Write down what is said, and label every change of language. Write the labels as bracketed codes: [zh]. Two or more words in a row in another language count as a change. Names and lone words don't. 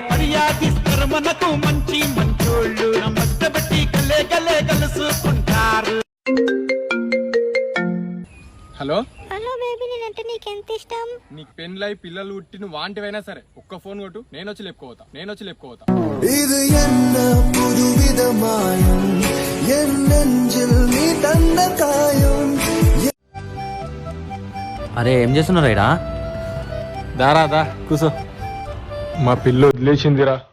[te] హలో హలో బేబీ, నేనంటే నీకెంత ఇష్టం? నీకు పెళ్ళై పిల్లలు పుట్టిన వాంటివైనా సరే ఒక్క ఫోన్ కొట్టు, నేను వచ్చి లేపుకోతా. [ta] இது என்ன புதுவித மாயம் என் நெஞ்சில் நீ தந்த காயம். [te] అరే ఏం చేస్తున్నారు రైడా? దారా కూసో. మా పిల్ల వదిలేసిందిరా.